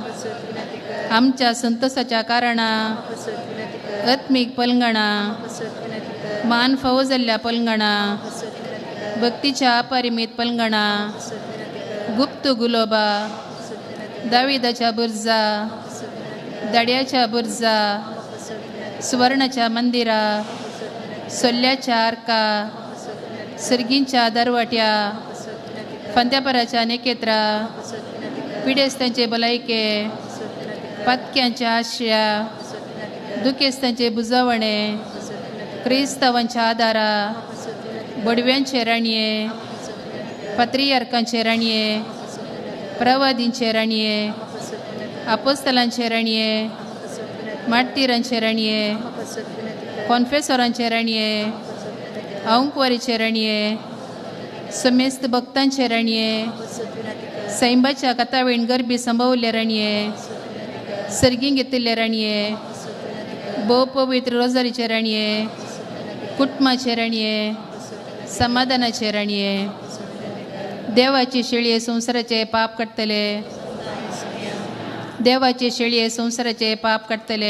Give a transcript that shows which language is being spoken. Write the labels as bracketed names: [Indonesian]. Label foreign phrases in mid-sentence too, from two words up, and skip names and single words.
[Konkani] आमच्या संतोषाच्या कारणा आत्मीक पलंगणा मान फावो जाल्ल्या पलंगणा भक्तीच्या अपरिमीत पलंगणा गुप्त गुलोबा दाविदाच्या बुर्जा दाड्याच्या बुर्जा सुवर्णाच्या मंदिरा सोल्ल्याच्या आर्का सर्गींच्या दरवाट्या फंत्यापराच्या नेकेत्रा पिडेस्तांचे भलायके पत्क्यांच्या आश्रया दुखेस्तांचे बुजावणे क्रिस्तावांच्या आदारा बडव्यांचे राणये पत्रियार्कांचे राणये प्रवादींचे राणये अपोस्तलांचे राणये माट्टिरांचे राणये कॉन्फेसरांचे राणये औंकवारीचे राणये समेस्त भक्तांचे राणये सैंबाच्या कथावेण गरबी संभवले राणये सर्गीं घेतिल्ले राणये भोव पवित्र रोजारीचे राणये कुटुंबाचे राणये समाधानाचे राणये देवाची शेळये संसाराचे पाप काडटले देवाचे शेळये संसाराचे पाप काडटले.